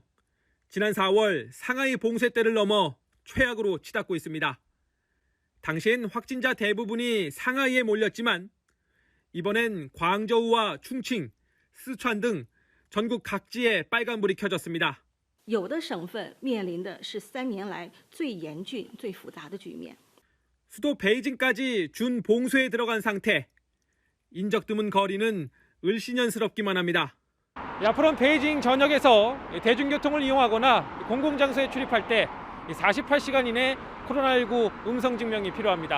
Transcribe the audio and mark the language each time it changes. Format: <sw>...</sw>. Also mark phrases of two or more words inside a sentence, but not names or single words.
<ko>지난 4월 상하이 봉쇄 때를 넘어 최악으로 치닫고 있습니다. 당시엔 확진자 대부분이 상하이에 몰렸지만 이번엔 광저우와 충칭, 스촨 등 전국 각지에 빨간불이 켜졌습니다.</ko> <zh>有的省份面临的是3年来最严峻、最复杂的局面。</zh> <ko>수도 베이징까지 준 봉쇄에 들어간 상태. 인적 드문 거리는 을씨년스럽기만 합니다. 앞으로는 베이징 전역에서 대중교통을 이용하거나 공공장소에 출입할 때 48시간 이내 코로나19 음성 증명이 필요합니다.</ko>